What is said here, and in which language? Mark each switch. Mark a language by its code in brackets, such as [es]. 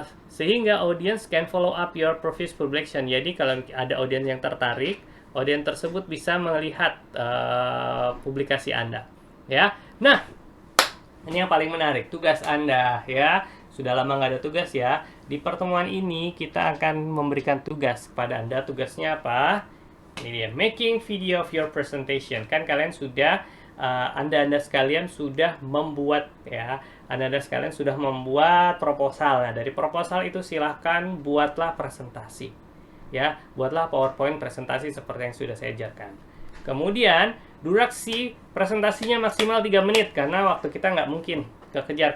[id] Sehingga [en] audience can follow up your previous publication. [id] Jadi kalau ada audiens yang tertarik, audiens tersebut bisa melihat publikasi Anda ya. Nah, ini yang paling menarik, tugas Anda ya. Sudah lama nggak ada tugas ya. Di pertemuan ini kita akan memberikan tugas kepada Anda. Tugasnya apa? [en] Ini dia, making video of your presentation. [id] Kan kalian sudah Anda sekalian sudah membuat ya, Anda sekalian sudah membuat proposal. Nah, dari proposal itu silahkan buatlah presentasi ya, buatlah PowerPoint presentasi seperti yang sudah saya ajarkan. Kemudian durasi presentasinya maksimal 3 menit karena waktu kita nggak mungkin kekejar.